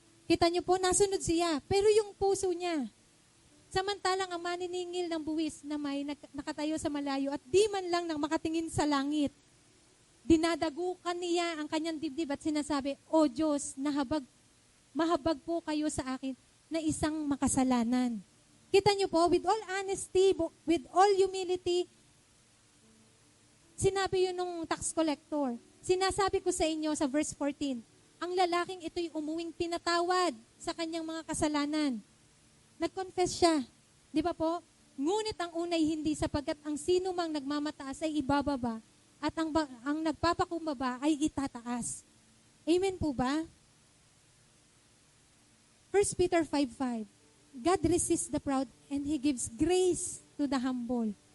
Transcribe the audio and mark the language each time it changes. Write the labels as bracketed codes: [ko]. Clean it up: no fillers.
[tl] Kita niyo po, nasunod siya. Pero yung puso niya, samantalang ang maniningil ng buwis na may nakatayo sa malayo at di man lang nang makatingin sa langit, dinadagukan niya ang kanyang dibdib at sinasabi, O Diyos, mahabag po kayo sa akin na isang makasalanan. Kita niyo po, [en] with all honesty, with all humility, [tl] sinabi yun nung tax collector. Sinasabi ko sa inyo sa verse 14, ang lalaking ito'y umuwing pinatawad sa kanyang mga kasalanan. Nag-confess siya. Di ba po? Ngunit ang unay hindi sapagkat ang sino mang nagmamataas ay ibababa at ang nagpapakumbaba ay itataas. Amen po ba? 1 Peter 5:5. [en] God resists the proud and He gives grace to the humble.